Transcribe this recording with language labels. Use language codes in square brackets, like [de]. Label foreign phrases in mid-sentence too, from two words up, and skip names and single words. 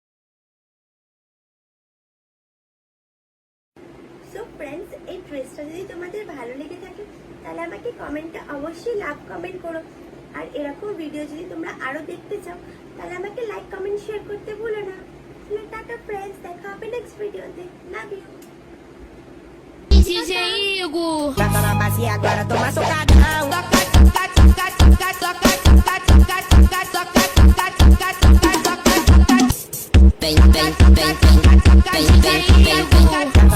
[en] so friends, [bn] এই ড্রেসটা যদি তোমাদের ভালো লেগে থাকে তাহলে আমাকে কমেন্টে অবশ্যই [en] love comment [bn] করো। আর এরকম ভিডিও যদি তোমরা আরো দেখতে চাও তাহলে আমাকে [en] like comment share [bn] করতে ভুলো না। টাটা ফ্রেন্ডস, দেখা হবে নেক্সট ভিডিওতে। [en] love you. [pt] DJ Igor. Já tá na base e agora toma socadão. Vem, vem, vem, vem, vem, vem, vem, vem.